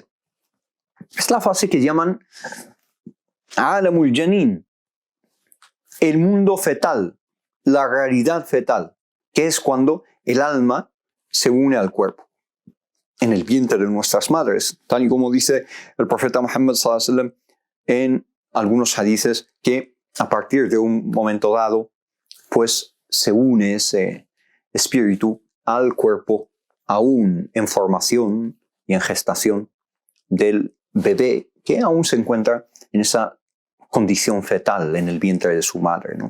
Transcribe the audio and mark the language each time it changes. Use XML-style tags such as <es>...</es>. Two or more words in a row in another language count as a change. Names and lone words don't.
<es>Es la fase que llaman</es> <ar>عالم الجنين,</ar> <es>el mundo fetal, la realidad fetal, que es cuando el alma se une al cuerpo, en el vientre de nuestras madres, tal y como dice el profeta Muhammad</es> <ar>صلى الله عليه وسلم</ar> <es>en algunos hadices, que a partir de un momento dado, pues se une ese espíritu al cuerpo, aún en formación y en gestación del bebé, que aún se encuentra en esa condición fetal en el vientre de su madre, ¿no?</es>